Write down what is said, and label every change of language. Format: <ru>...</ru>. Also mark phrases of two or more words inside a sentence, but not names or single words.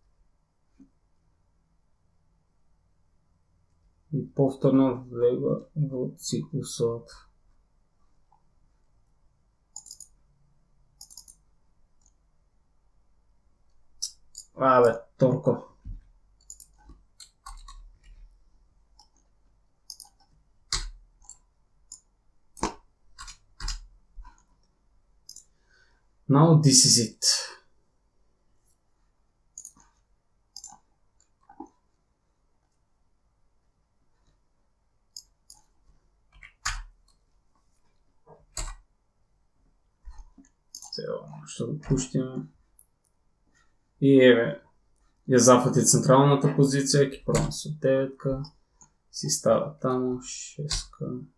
<mk>И повторно влега во циклусот. Абе, торко.</mk> <en>Now this is it.</en> <mk>Сега што го пуштиме. И еве, ја зафати централната позиција, ќе пробам со 9-ка, си става таму 6-ка.</mk>